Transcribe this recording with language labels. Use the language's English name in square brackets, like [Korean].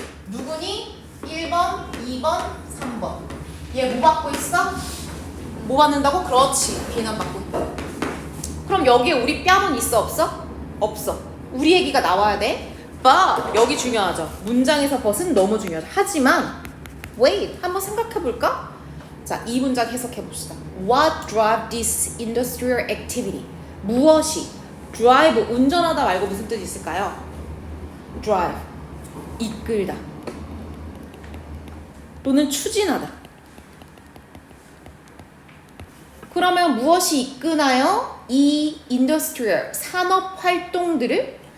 [Korean] 누구니? 1번, 2번, 3번. 얘 뭐 받고 있어? 뭐 받는다고? 그렇지. 비난받고 있다. 그럼 여기에 우리 뺨은 있어 없어? 없어. 우리 얘기가 나와야 돼. but 여기 중요하죠. 문장에서 but은 너무 중요하죠. 하지만 wait 한번 생각해볼까? 자, 이 문장 해석해봅시다. [English] What drive this industrial activity? [Korean] 무엇이 drive 운전하다 말고 무슨 뜻이 있을까요? drive 이끌다 또는 추진하다. 그러면 무엇이 이끄나요? 이 industrial 산업 활동들을.